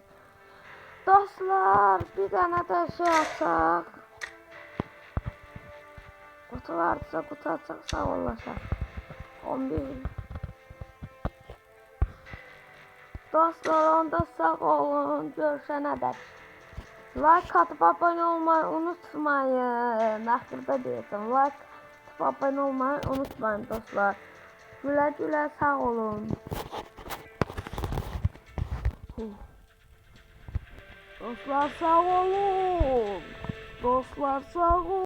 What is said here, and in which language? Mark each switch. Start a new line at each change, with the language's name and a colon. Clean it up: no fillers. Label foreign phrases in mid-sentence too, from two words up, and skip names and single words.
Azerbaijani: Dostlar,
Turkish: bir tane
Azerbaijani: de şey açaq. Kutu varsa kutu açaq, sağ olasaq. 11. Dostlar, onda sağ olun. Görüşənə dək.
Turkish: Like atıp abone olmayı unutmayın.
Azerbaijani: Axırda deyəcəm.
Turkish: Like atıp abone olmayı unutmayın dostlar.
Azerbaijani: Gülə gülə, sağ olun. Dostlar sağ olun. Dostlar sağ olun.